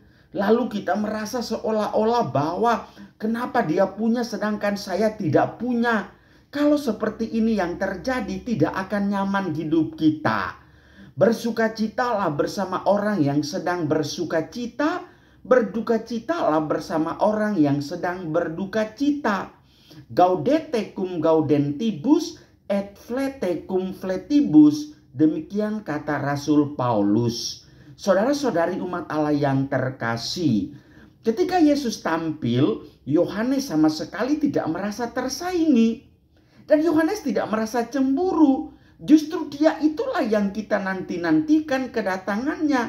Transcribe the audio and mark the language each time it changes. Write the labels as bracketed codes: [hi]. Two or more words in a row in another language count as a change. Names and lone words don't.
[id] Lalu kita merasa seolah-olah bahwa kenapa dia punya sedangkan saya tidak punya. Kalau seperti ini yang terjadi, tidak akan nyaman hidup kita. Bersukacitalah bersama orang yang sedang bersukacita, berdukacitalah bersama orang yang sedang berdukacita. [la] Gaudete cum gaudentibus et flete cum fletibus, [id] demikian kata Rasul Paulus. Saudara-saudari umat Allah yang terkasih, ketika Yesus tampil, Yohanes sama sekali tidak merasa tersaingi. Dan Yohanes tidak merasa cemburu. Justru dia itulah yang kita nanti-nantikan kedatangannya.